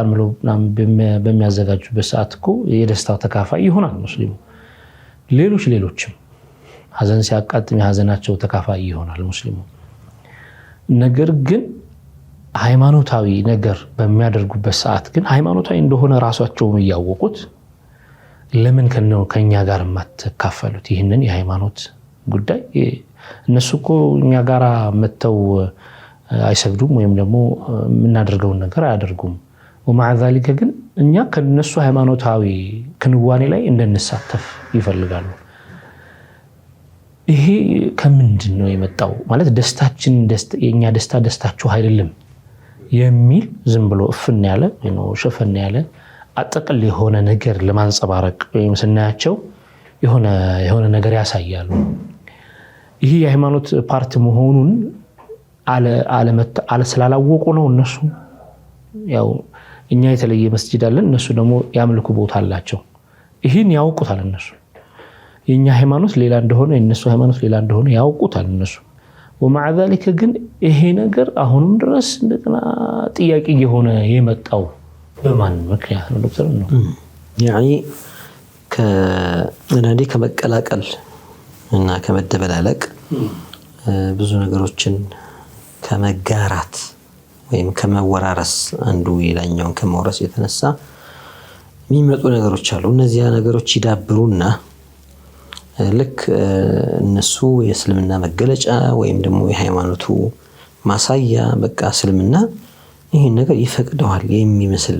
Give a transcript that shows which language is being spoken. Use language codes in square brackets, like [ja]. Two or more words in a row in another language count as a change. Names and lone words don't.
[am] ብለው በሚያዘጋጁበት ሰዓት እኮ የደስታው ተካፋይ ይሆናል ሙስሊሙ። ሌሎችም ሀዘን ሲያቃጥም የሀዘናቸው ተካፋይ ይሆናል ሙስሊሙ። ነገር ግን ሃይማኖታዊ ነገር በሚያደርጉበት ሰዓት ግን ሃይማኖታዊ እንደሆነ ራሳቸውም እያወቁት ለምን ከኛ ጋር የማትካፈሉት ይህንን የሃይማኖት ጉዳይ? እነሱ እኮ እኛ ጋር መተው አይሰግዱም ወይም ደግሞ የምናደርገውን ነገር አያደርጉም። [ar] ومع ذلك [am] ግን እኛ ከነሱ ሃይማኖታዊ ክንዋኔ ላይ እንድንሳተፍ ይፈልጋሉ። ይሄ ከምንድን ነው የመጣው? ማለት ደስታችን የኛ ደስታችሁ አይደለም የሚል ዝም ብሎ እፍን ያለ ነው ሸፈን ያለ አጠቅል የሆነ ነገር ለማንጸባረቅ ወይም ስናያቸው የሆነ ነገር ያሳያሉ። ይሄ የሃይማኖት ፓርት መሆኑን አለ ስላላወቁ ነው እነሱ። ያው እኛ የተለየ መስጂድ አለን፣ እነሱ ደግሞ ያምልኩ ቦታ አላቸው። ይሄን ያውቁታል እነሱ። የኛ ሃይማኖት ሌላ እንደሆነ የነሱ ሃይማኖት ሌላ እንደሆነ ያውቁታል እነሱ። [ar] ومع ذلك [am] ግን ይሄ ነገር አሁንም ድረስ እንደገና ጥያቄ የሆነ የመጣው በማን ምክንያት ነው ዶክተር? ነው يعني ከነዲ ከመቀላቀል እና ከመደበላለቅ ብዙ ነገሮችን ከመጋራት ወይም ከመወራረስ አንዱ ሌላኛውን ከመወረስ የተነሳ የሚመጡ ነገሮች አሉ። እነዚህ ነገሮች ይዳብሩና ልክ እነሱ የእስልምና መገለጫ ወይም ደግሞ የሃይማኖቱ ማሳያ በቃ እስልምና ይሄን ነገር ይፈቅደዋል የሚመስል